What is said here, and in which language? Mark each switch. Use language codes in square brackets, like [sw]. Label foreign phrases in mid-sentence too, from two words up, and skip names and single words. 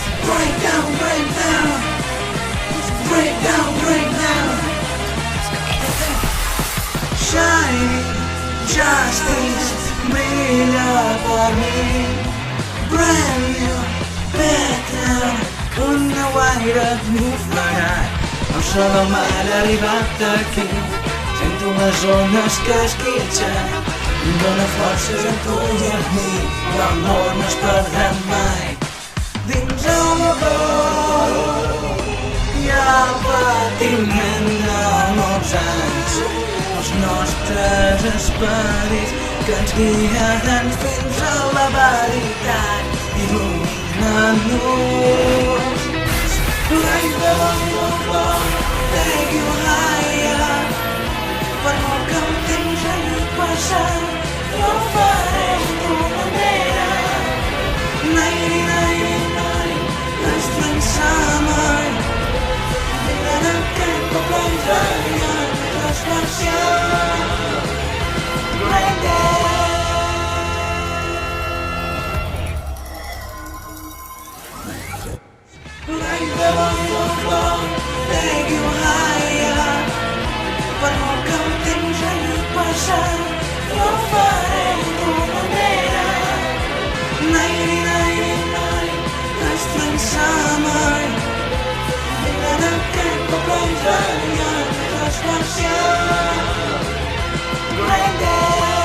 [en] Break down, break down. Break down, break down. Shiny justice, [ca] millor per mi. [en] Brand new, better, [ca] un nou aire m'ofegat. El so del mar ha arribat aquí. Sento les ones que esquitxen. Em dóna forces a tu i a mi. L'amor no es perdrà mai. Dins el cor hi ha el patiment de molts anys. Els nostres esperits que ens guiaran fins a la veritat. Il·lumina-nos. [en] Like the one of love, take you higher. [ca] Per molt que el temps hagi passat, jo ho faré a tu manera. [en] Nighty, nighty, night, spring, summer. [ca] En aquest poble italià, l'especial. [en] Great day. Like the one of love, take you higher. [ca] Per molt que el temps hagi passat, jo ho faré a tu manera. [en] Nighty, nighty, night, spring, summer. [ca] En aquest poble italià, l'especial. [en] Great day.